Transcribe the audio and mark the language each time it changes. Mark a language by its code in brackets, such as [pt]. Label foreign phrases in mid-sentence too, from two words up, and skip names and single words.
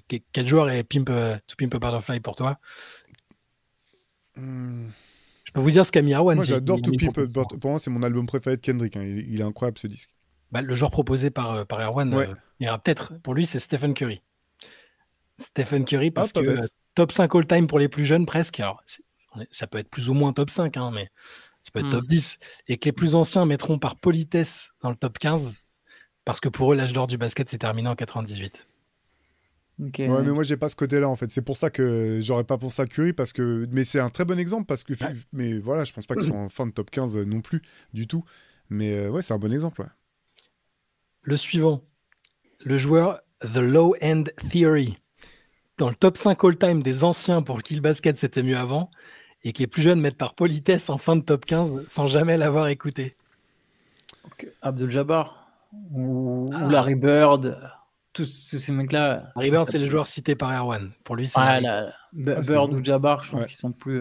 [fr] Quel joueur est To Pimp a Butterfly pour toi? Je peux vous dire ce qu'a mis Erwan. Moi j'adore To Pimp a Butterfly, pour moi c'est mon album préféré de Kendrick, hein. Il est incroyable ce disque. Le joueur proposé par Erwan, il y aura peut-être, pour lui c'est Stephen Curry. Stephen Curry parce que top 5 all-time pour les plus jeunes presque. Alors, ça peut être plus ou moins top 5, hein, mais ça peut être top 10. Et que les plus anciens mettront par politesse dans le top 15 parce que pour eux, l'âge d'or du basket s'est terminé en 98. Okay. Ouais, mais moi, j'ai pas ce côté-là, en fait. C'est pour ça que j'aurais pas pensé à Curry, mais c'est un très bon exemple parce que... Mais voilà, je pense pas qu'ils soient en fin de top 15 non plus, du tout. Mais ouais, c'est un bon exemple, ouais. Le suivant, le joueur The Low End Theory. Dans le top 5 all-time des anciens pour qui le basket c'était mieux avant, et que les plus jeunes mettent par politesse en fin de top 15 sans jamais l'avoir écouté. Okay. Abdul Jabbar. ou Larry Bird, tous ces mecs-là. Larry Bird, c'est le joueur cité par Erwan. Pour lui, c'est Bird ou Jabbar, je pense qu'ils sont plus.